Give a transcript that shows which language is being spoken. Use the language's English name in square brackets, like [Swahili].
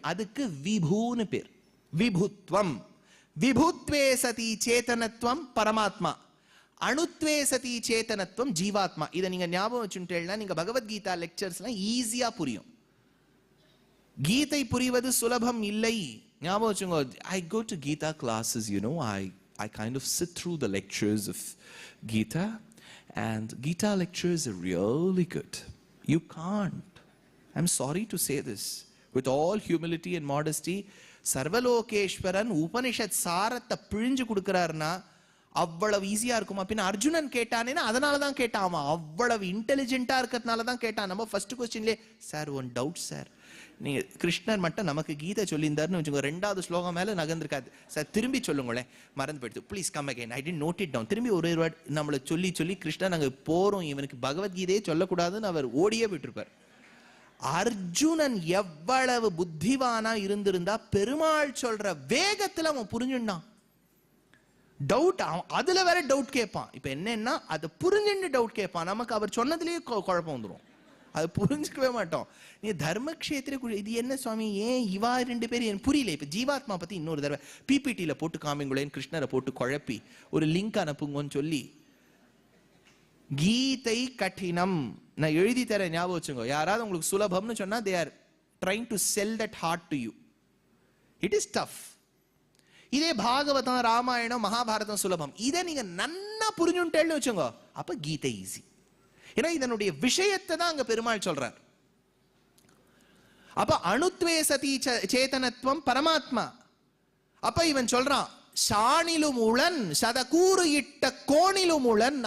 [Tamil] அதுக்கு விபுன்னு பேர், [Sanskrit] விபுத்வம். விபுத்வே சதி சேதனத்துவம் பரமாத்மா, அணுத்வே சதி சேதனத்துவம் ஜீவாத்மா. [Tamil] இதை நீங்க ஞாபகம் வச்சுட்டேன்னா நீங்க பகவத்கீதா லெக்சர்ஸ்லாம் ஈஸியா புரியும். கீதை புரிவது சுலபம் இல்லை, ஞாபகம் வச்சுங்க. [English] I go to Gita classes, I kind of sit through the lectures of Gita, and Gita lectures are really good. You can't, I'm sorry to say this with all humility and modesty, [Tamil] சர்வலோகேஸ்வரன் Upanishad சாரத்தை பிழிஞ்சு கொடுக்கிறாருன்னா அவ்வளவு ஈஸியா இருக்குமா? பின்ன அர்ஜுனன் கேட்டானேன்னா அதனாலதான் கேட்டான், அவன் அவ்வளவு இன்டெலிஜென்ட்டா இருக்கிறதுனால தான் கேட்டான். நம்ம first கொஸ்டின்லே, sir one doubt sir, நீங்க கிருஷ்ணர் மட்டும் நமக்கு கீதை சொல்லியிருந்தாருன்னு வச்சுக்கோங்க, 2வது ஸ்லோகம் மேல நகர்ந்திருக்காது சார், திரும்பி சொல்லுங்களேன், மறந்து போயிடுது, [English] Please come again, I did note it down. [Tamil] திரும்பி ஒரு வேர்ட் நம்மளை சொல்லி சொல்லி கிருஷ்ணர் நாங்க போறோம், இவனுக்கு பகவத்கீதையே சொல்லக்கூடாதுன்னு அவர் ஓடியே விட்டுருப்பார். அர்ஜுனன் எவ்வளவு புத்திவானா இருந்திருந்தா பெருமாள் சொல்ற வேகத்துல அவன் புரிஞ்சுட்டான். டவுட், அதுல வேற டவுட் கேட்பான். இப்ப என்னன்னா அதை புரிஞ்சுட்டு டவுட் கேட்பான். நமக்கு அவர் சொன்னதுலயே குழப்பம் வந்துடும், அது புரிஞ்சுக்கவே மாட்டோம். நீ தர்மக்ஷேத்திர இது என்ன சுவாமி, ஏன் இவா 2 பேரும் எனக்கு புரியல. இப்ப ஜீவாத்மா பத்தி இன்னொரு தடவை பிபிடியில போட்டு காமிங்களேன்னு கிருஷ்ணரை போட்டு குழப்பி ஒரு லிங்க் அனுப்புங்கன்னு சொல்லி, கீதை கடினம் நான் எழுதி தரேன், ஞாபகம் வச்சுங்க. யாராவது உங்களுக்கு சுலபம்னு சொன்னா [English] they are trying to sell that heart to you. It is tough. [Tamil] இதே பாகவதம், ராமாயணம், மகாபாரதம் சுலபம். இதை நீங்க நன்னா புரிஞ்சுட்டேன்னு வச்சுங்க, அப்ப கீதை ஈஸி. ஏன்னா இதனுடைய விஷயத்தை தான் அங்க பெருமாள் சொல்றார். அப்ப [Sanskrit] அணுத்வே சதி சேதனத்துவம் பரமாத்மா. [Tamil] அப்ப இவன் சொல்றான், சாணிலும் உளன் சதகூறு இட்ட கோணிலும் உளன்.